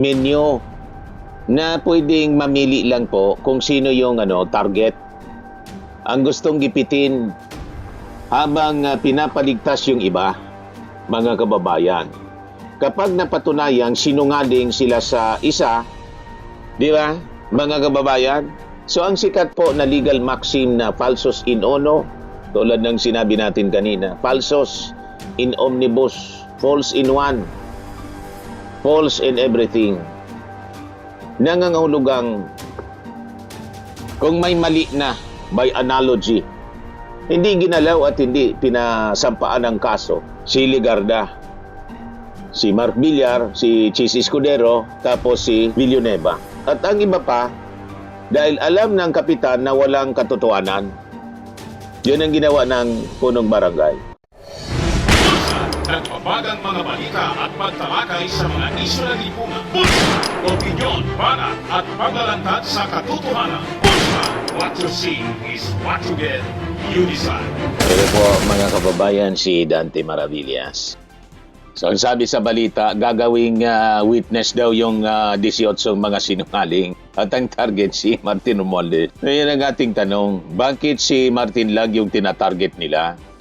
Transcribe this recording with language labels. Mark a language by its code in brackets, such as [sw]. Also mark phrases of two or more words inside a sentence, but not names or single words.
[tl] menu na pwedeng mamili lang po kung sino yung target ang gustong gipitin habang pinapaligtas yung iba, mga kababayan. Kapag napatunayang sinungaling sila sa isa, di ba, mga kababayan? So ang sikat po na [en] legal maxim [tl] na [la] falsus in uno, [tl] tulad ng sinabi natin kanina, [la] falsus in omnibus, [en] false in one, false in everything. [tl] Nangangahulugang kung may mali na [en] by analogy, [tl] hindi ginalaw at hindi pinasampaan ng kaso si Legarda, si Mark Villar, si Chis Escudero, tapos si Villanueva. At ang iba pa, dahil alam ng kapitan na walang katotohanan, yun ang ginawa ng punong barangay. Nagbabagang mga balita at pagtalakay sa mga isyu ng lipunan. Bulsa! Opinyon, banat at paglalantad sa katotohanan. Bulsa! [en] What you see is what you get. You decide. [tl] Pero po mga kababayan, si Dante Maravillas. So ang sabi sa balita, gagawing witness daw yung 18 mga sinungaling. At ang target si Martin Romualdez. Ngayon ang ating tanong, bakit si Martin lang yung tinatarget nila?